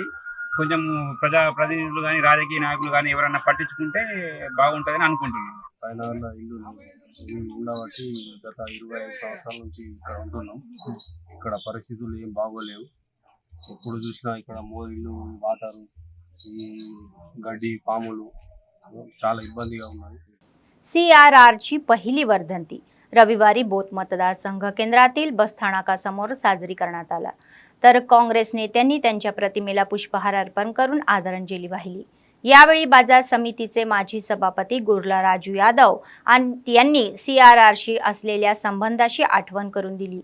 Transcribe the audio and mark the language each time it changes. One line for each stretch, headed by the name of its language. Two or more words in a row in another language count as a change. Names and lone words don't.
Telugu: కొంచెం ప్రతినిధులు కానీ రాజకీయ నాయకులు కానీ ఎవరైనా పట్టించుకుంటే బాగుంటుందని అనుకుంటున్నాను। సాయినగర్లో ఇల్లు ఉండబట్టి గత 25 సంవత్సరాల నుంచి ఇక్కడ ఉంటున్నాం। ఇక్కడ పరిస్థితులు ఏం బాగోలేవు। ఎప్పుడు చూసినా ఇక్కడ మోరీలు వాటరు ఈ గడ్డి पामुలు చాలా ఇబ్బందిగా ఉన్నాయి।
Marathi: CRRची पहिली वर्धंती रविवारी बोथ मतदारसंघ केंद्रातील बसस्थानकासमोर साजरी करण्यात आला। तर काँग्रेस नेत्यांनी त्यांच्या प्रतिमेला पुष्पहार अर्पण करून आदरांजली वाहिली। यावेळी बाजार समितीचे माजी सभापती गुरला राजू यादव यांनी CRRशी असलेल्या संबंधाची आठवण करून दिली।